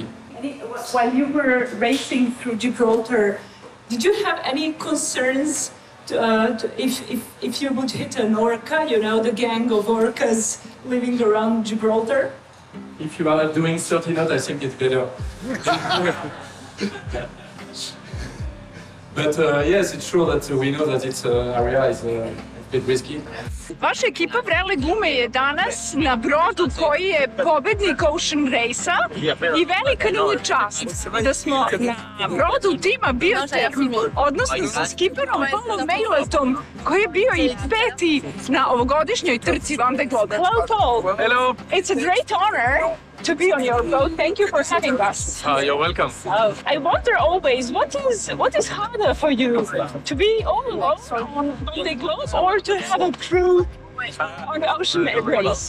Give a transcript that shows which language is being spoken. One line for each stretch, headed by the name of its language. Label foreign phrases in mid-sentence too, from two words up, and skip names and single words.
English: While you were racing through Gibraltar, did you have any concerns if you would hit an orca, you know, the gang of orcas living around Gibraltar? If you are doing 30 knots, I think it's better. But yes, it's true that we know that its area is a bit risky.
Serbian: Vaša ekipa Vrele gume je danas na brodu koji je pobednik Ocean Race-a i velika nam je čast da smo na brodu tima Bioterm, odnosno sa skiperom Paulom Mejletom, koji je bio i peti na ovogodišnjoj trci Vendée Globe.
English: Hello, Paul. Hello. It's a great honor to be on your boat. Thank you for having us. You're welcome. I wonder always, what is harder for you, to be all alone on Vendée Globe or to have a crew on the Ocean Race?